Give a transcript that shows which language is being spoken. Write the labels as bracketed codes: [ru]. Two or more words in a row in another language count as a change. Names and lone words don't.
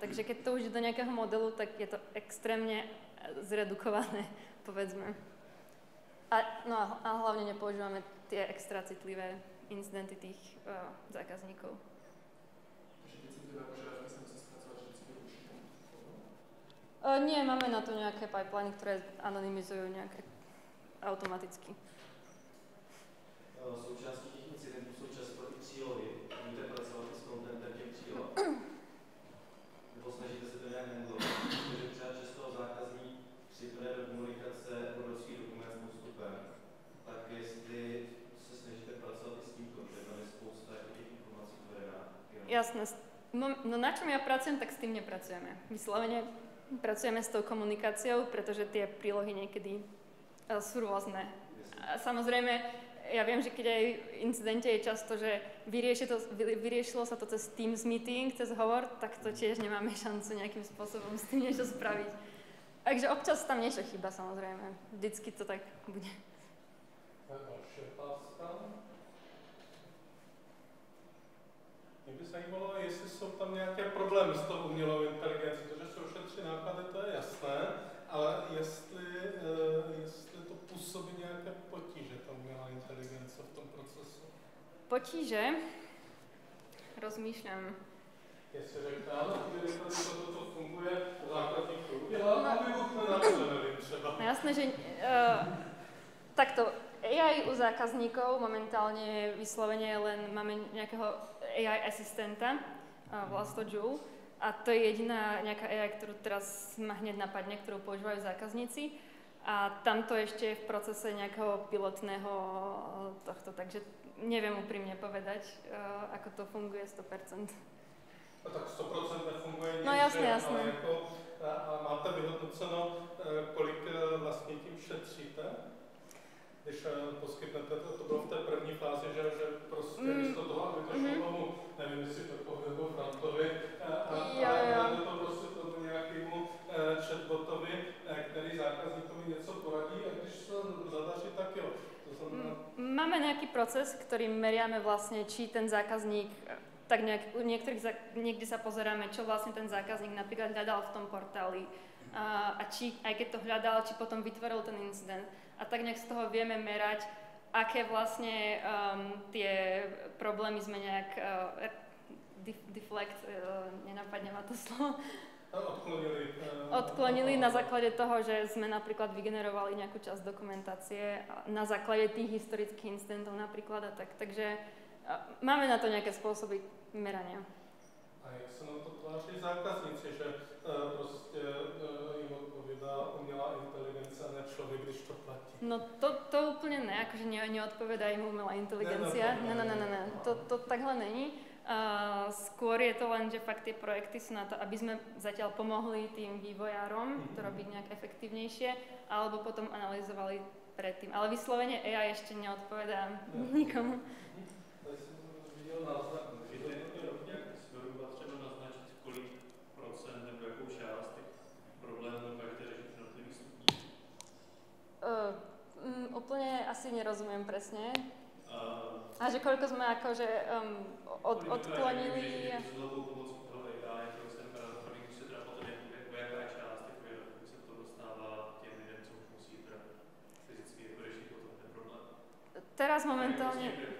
[sk] Takže keď to už je do nejakého modelu, tak je to extrémne zredukované, povedzme. A hlavne nepoužívame tie extra citlivé incidenty tých zákazníkov. Nie, máme na to nejaké pipeliny, ktoré anonymizujú nejaké automaticky. [cs] Součástí těch incidentů jsou často i přílohy. Můžete pracovat i s contentem těch příloh? Nebo snažíte se to nějak handlovat? Protože třeba často zákazník připne do komunikace obrovský dokument s postupem. Tak jestli se snažíte pracovat i s tímto, že tam je spousta těch informací, které dá. [sk] Jasné. No na čom ja pracujem, tak s tým nepracujeme. Vyslovene pracujeme s tou komunikáciou, pretože tie prílohy niekedy sú rôzne. A samozrejme, ja viem, že keď aj v incidente je často, že vyriešilo sa to cez Teams meeting, cez hovor, tak to tiež nemáme šancu nejakým spôsobom s tým niečo spraviť. Takže občas tam niečo chýba, samozrejme. Vždycky to tak bude. [cs] Další otázka. Mě by zajímalo, jestli jsou tam nějaké problémy s tou umělou inteligencí, protože se ušetří náklady, to je jasné, ale jestli to působí nějaké potíže, ta umělá inteligence v tom procesu. [sk] Potíže? Rozmýšľam. [cs] Jestli řekne, ano, když to funguje, základník to udělá, a vybuchne na to, nevím třeba. [sk] No jasné, že takto AI u zákazníkov momentálne vyslovene len máme nejakého AI asistenta, volá sa to Joule, a to je jediná nejaká AI, ktorú teraz ma hneď napadne, ktorú používajú zákazníci. A tamto ešte je v procese nejakého pilotného tohto, takže neviem úprimne povedať, ako to funguje 100%. [cs] No tak 100% nefunguje nic, [sk] no jasné. [cs] Ale jako, a máte vyhodnoceno, kolik vlastně tím šetříte? Když poskytnete, to bylo v té první fázi, že prostě místo toho, aby to šlo tomu, nevím, jestli to povedlo Frantovi, a to prostě tomu nějakému chatbotovi, který zákazníkovi něco poradí, a když se zadaří, tak jo. To znamená... [sk] Máme nejaký proces, ktorým meriame vlastne, či ten zákazník, tak niekde sa pozeráme, čo vlastne ten zákazník napríklad hľadal v tom portáli, a či, aj keď to hľadal, či potom vytvoril ten incident. A tak nejak z toho vieme merať, aké vlastne tie problémy sme nejak nenapadne ma to slovo. Odklonili na základe toho, že sme napríklad vygenerovali nejakú časť dokumentácie na základe tých historických incidentov napríklad a tak. Takže máme na to nejaké spôsoby merania. [cs] A jak se na to tváří zákazníci, že prostě jim odpovídá umělá inteligence a ne člověk, když to platí? [sk] No to úplne ne, akože neodpovedá im umelá inteligencia. Ne. [cs] To takhle není. [sk] Skôr je to len, že fakt tie projekty sú na to, aby sme zatiaľ pomohli tým vývojárom to robiť nejak efektívnejšie, alebo potom analyzovali predtým. Ale vyslovene AI ešte neodpovedá nikomu. [cs] Tady jsem viděl náznak. Je to jednotný rok, zhruba třeba naznačit, kolik procent nebo jakou část těch problémů budete řešit v jednotlivých stupních? [sk] Úplne asi nerozumiem presne. A že koľko sme akože odklonili... Teraz momentálne...